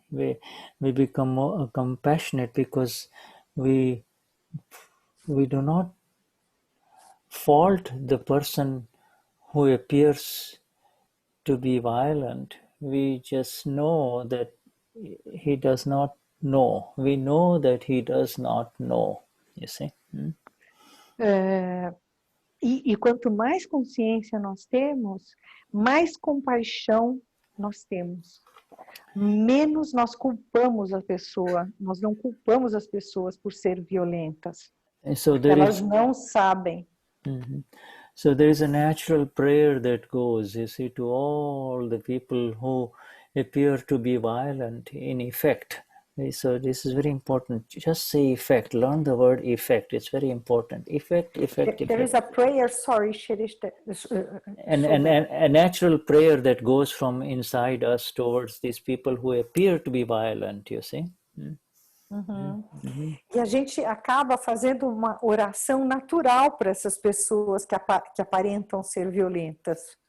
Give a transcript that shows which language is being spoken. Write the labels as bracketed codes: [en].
[en] We become more compassionate because we do not fault the person who appears to be violent. We just know that he does not know. We know that he does not know. You see? [pt] E quanto mais consciência nós temos, mais compaixão nós temos. Menos nós culpamos a pessoa. Nós não culpamos as pessoas por ser violentas. [en] So [pt] elas não sabem. Mm-hmm. [en] So there is a natural prayer that goes, you see, to all the people who appear to be violent in effect. So this is very important. Just say effect. Learn the word effect. It's very important. Effect. There is a prayer, sorry, Shirish. A natural prayer that goes from inside us towards these people who appear to be violent, you see. Uhum. Uhum. [pt] E a gente acaba fazendo uma oração natural para essas pessoas que aparentam ser violentas.